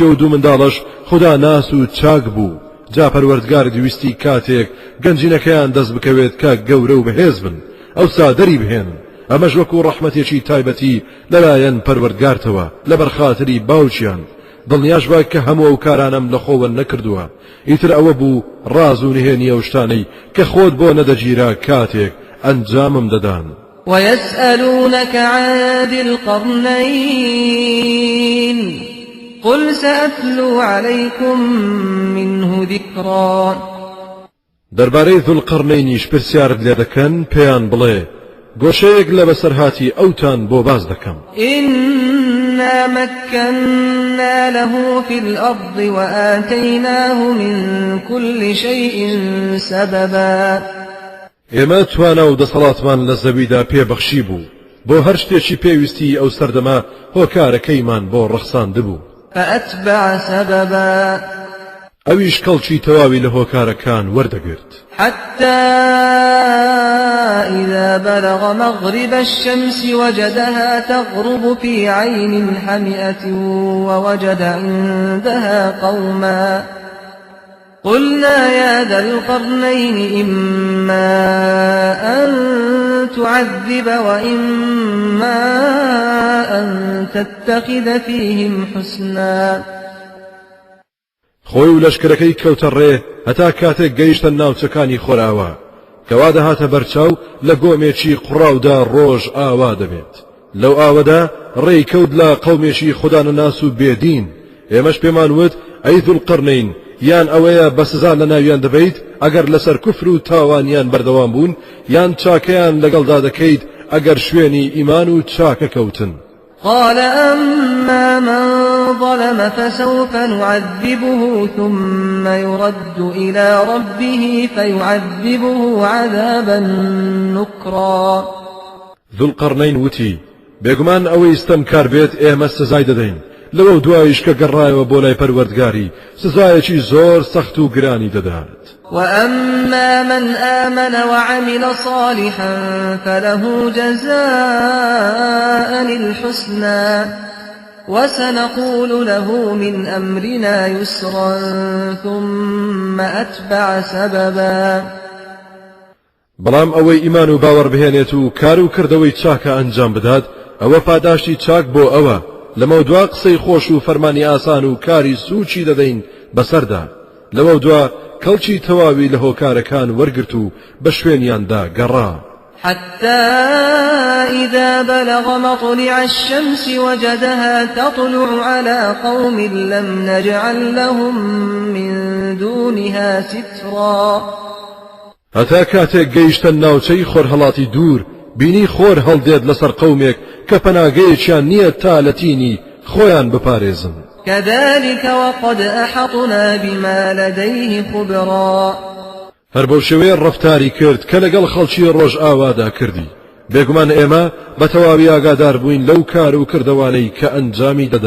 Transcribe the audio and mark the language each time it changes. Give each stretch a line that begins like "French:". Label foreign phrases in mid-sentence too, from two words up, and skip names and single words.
Central Kurdish: و دوو منداڵش خوددا ناس و چاک بوو جا پەروەردگار دویستی کاتێک گەنجینەکەیان دەست بکەوێت کە گەورە و بەهێز بن ئەوسا دەری بهێنن ئەمەش وەکو ڕەحمەتێکی تایبەتی لەلایەن پەروەردگارتەوە لەبەر خاتری باوکیان دڵنیاش بە کە هەموو ئەو کارانم لە خۆوە نەکردووە ئیتر ئەوە بوو ڕاز و نهێنی ئەو شتانەی کە خۆت بۆ نەدەگیرا کاتێک ئەنجامم دەدان
Arabic: ويسألونك عن ذي القرنين قل سأتلو عليكم منه ذكرا
Central Kurdish: دەربارەی ذوالقەرنەینیش پرسیارت لێ دەکەن پێیان بڵێ گۆشەیەک لە بەسەرهاتی ئەوتان بۆ باز دەکەم
Arabic: إنا مكنا له في الأرض وآتيناه من كل شيء سببا
Central Kurdish: ئێمە توانە و دەسەڵاتمان لە زەویدا پێبەخشی بوو بۆ هەر شتێکی پێویستی ئەو سەردەما هۆکارەکەیمان بۆ ڕەخساندبوو
Arabic: فأتبع سببا
Central Kurdish: ئەویش کەڵکی تەواوی لە هۆکارەکان وەردەگرت
Arabic: حتى إذا بلغ مغرب الشمس وجدها تغرب في عين حمئة ووجد عندها قوما قلنا يا ذا القرنين إما أن تعذب وإما أن تتخذ فيهم حسنا
Central Kurdish: خۆی و لەشکرەکەی کەوتە ڕێ هەتا کاتێک گەیشتە ناوچەکانی خۆراوە کەوا دەهاتە بەرچاو لە گۆمێکی قوڕاودا ڕۆژ ئاوا دەبێت لەو ئاوەدا ڕێی کەوت لە قەومێکی خوددا نەناس و بێدین ئێمەش پێمان وت ئەی ذوالقەرنەین یان ئەوەیە بە سزا لە ناویان دەبیت ئەگەر لەسەر کوفر و تاوانیان بەردەوام بوون یان چاکەیان لەگەڵدا دەکەیت ئەگەر شوێنی ئیمان و چاکە کەوتن.
Arabic: قال أما من ظلم فسوف نعذبه ثم يرد إلى ربه فيعذبه عذابا نكرا.
Central Kurdish: ذو القرنين وتي بێگومان ئەوەی ستەمکار بێت ئێمە سزای دەدەین لەوە دوایش کە گەڕایەوە بۆ لای پەروەردگاری سزایەکی زۆر سەخت و گرانی دەدات.
Arabic: وأما من آمن وعمل صالحا فله جزاء الحسنى وسنقول له من أمرنا يسرا ثم أتبع سببا.
Central Kurdish: بەڵام ئەوەی ئیمان و باوەڕ بهێنێت و کار و کردەوەی چاکە ئەنجام بدات ئەوە پاداشتی چاک بۆ ئەوە لەمە دوا قسەی خۆش و فەرمانی ئاسان و کاری سوچی دەدەین بەسەردا لەمە دوا کەڵکی تەواوی لە هۆکارەکان وەرگرت و بە شوێنیاندا گەڕا.
Arabic: حتى إذا بلغ مطلع الشمس وجدها تطلع على قوم لم نجعل لهم من دونها سترا.
Central Kurdish: هەتا کاتێک گەیشتە ناوچەی خۆرهەڵاتی دوور بینی خۆر هەڵدێت لەسەر قەومێک کە پەناگەیەکیان نییە تا لە تینی خۆیان بپارێزن.
Arabic: كذلك وقد أحطنا بما لديه خبرا.
Central Kurdish: هەر بەو شێوەیە ڕەفتاری کرد کە لەگەڵ خەڵکی ڕۆژ ئاوادا کردی بێگومان ئێمە بە تەواوی ئاگادار بووین لەو کار و کردەوانەی کە ئەنجامی دەدا.